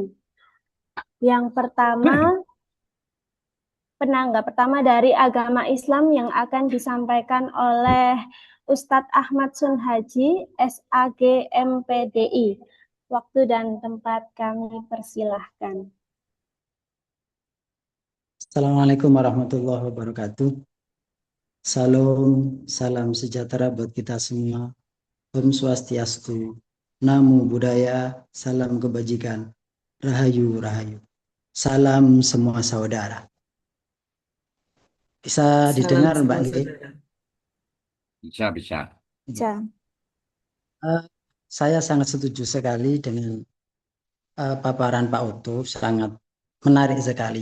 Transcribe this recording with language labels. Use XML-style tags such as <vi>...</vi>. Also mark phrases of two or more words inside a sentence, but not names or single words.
<id>Yang pertama, penanggap pertama dari agama Islam yang akan disampaikan oleh Ustadz Ahmad Sunhaji, SAG MPDI. Waktu dan tempat kami persilahkan.</id> <ar>السلام عليكم ورحمة الله وبركاته.</ar> <id>Salam sejahtera buat kita semua.</id> <sa>ॐ स्वस्ति अस्तु,</sa> <pi>Namo Buddhaya,</pi> <id>salam kebajikan, Rahayu Rahayu. Salam semua saudara. Bisa didengar Mbak Nge? Bisa. Bisa. Saya sangat setuju sekali dengan paparan Pak Oto, sangat menarik sekali.</id>